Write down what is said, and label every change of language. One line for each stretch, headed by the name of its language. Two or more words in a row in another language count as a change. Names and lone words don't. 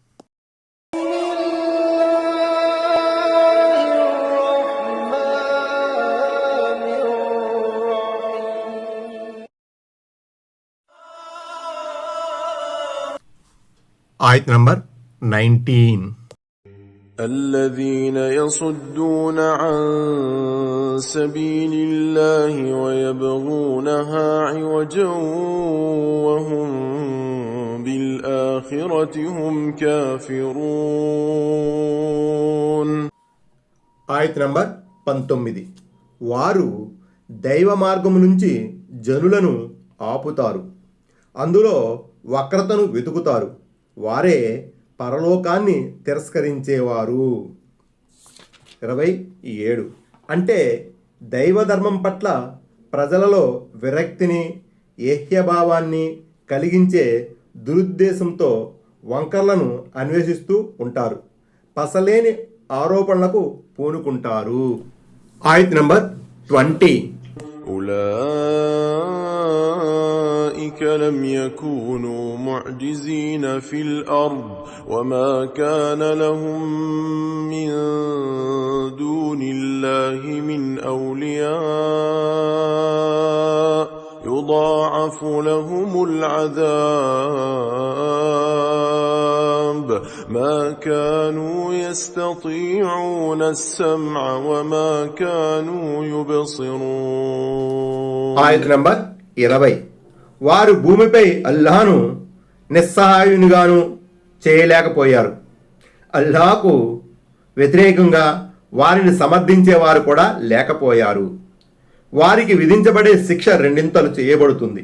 Telugu: ఆయత్ నంబర్ 19.
Arabic: الذين يصدون عن سبيل الله ويبغونها عوجا وهم بالآخرة هم كافرون.
Telugu: ఆయత్ నంబర్ 19. వారు దైవ మార్గము నుంచి జనులను ఆపుతారు, అందులో వక్రతను వెతుకుతారు, వారే పరలోకాన్ని తిరస్కరించేవారు. 27. అంటే దైవధర్మం పట్ల ప్రజలలో విరక్తిని, ఏహ్యభావాన్ని కలిగించే దురుద్దేశంతో వంకర్లను అన్వేషిస్తూ ఉంటారు, పసలేని ఆరోపణలకు పూనుకుంటారు. ఆయత్ నంబర్ 20.
Arabic: أولئك لم يكونوا معجزين في الأرض وما كان لهم من دون الله من أولياء يضاعف لهم العذاب ما كانوا يستطيعون السمع وما كانوا يبصرون.
Telugu: ఆయత్ నంబర్ 20. వారు భూమిపై అల్లాహను నిస్సహాయునిగాను చేయలేకపోయారు, అల్లాహకు వ్యతిరేకంగా వారిని సమర్థించేవారు కూడా లేకపోయారు. వారికి విధించబడే శిక్ష రెండింతలు చేయబడుతుంది.